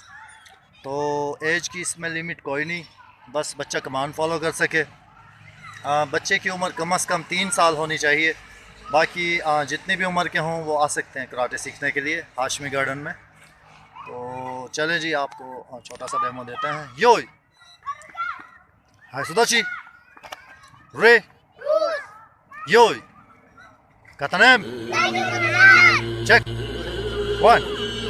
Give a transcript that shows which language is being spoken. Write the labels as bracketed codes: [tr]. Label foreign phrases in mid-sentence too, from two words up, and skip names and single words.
[hi] तो एज की इसमें लिमिट कोई नहीं, बस बच्चा [en] command follow [hi] कर सके। बच्चे की उम्र कम से कम 3 साल होनी चाहिए। बाकी जितनी भी उम्र के हों वो आ सकते हैं कराटे सीखने के लिए हाशमी गार्डन में। तो चले जी आपको छोटा सा डेमो देते हैं। यो हाय सुदाची रे यो कता नेम चेक 1